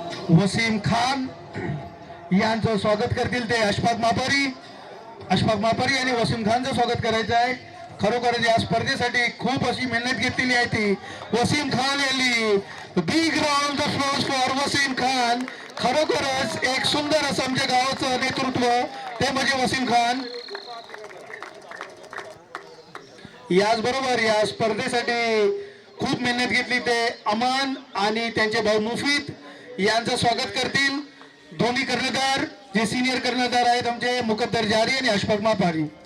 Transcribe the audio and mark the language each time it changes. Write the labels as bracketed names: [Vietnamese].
[Marathi] वसीम खान यांचं स्वागत करतील ते अशफाक मापारी. अशफाक मापारी आणि वसीम खानचं स्वागत करायचं आहे. खरोखरच या स्पर्धेसाठी खूप अशी मेहनत घेतलेली आहे ती वसीम खान यांनी. [English] Big round of applause for Wasim Khan. [Marathi] खरोखरच एक सुंदर असं आमच्या गावाचं नेतृत्व ते म्हणजे वसीम खान. याचबरोबर या स्पर्धेसाठी खूप मेहनत घेतली ते अमान आणि त्यांचे भाऊ मुफीद यांचं स्वागत करतील दोन्ही कर्णधार जे सिनियर कर्णधार आहेत आमचे मुकद्दर जारी आणि अशफाक मापारी.